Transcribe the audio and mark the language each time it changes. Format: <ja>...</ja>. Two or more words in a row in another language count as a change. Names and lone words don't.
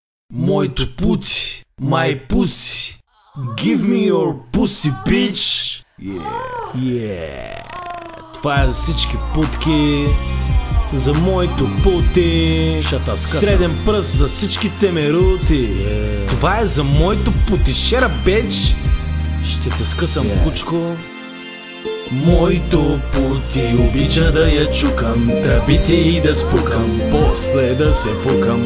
<bg>Моето пути,</bg> <en>my pussy. Give me your pussy, bitch. Yeah.</en> <bg>Това е за всички путки, за моето пути. Среден пръст за всичките мерути. Това е за моето пути, шера, bitch. Ще те скъсам, кучко. Моето пути обича да я чукам, тръбите и да спукам, после да се фукам.</bg>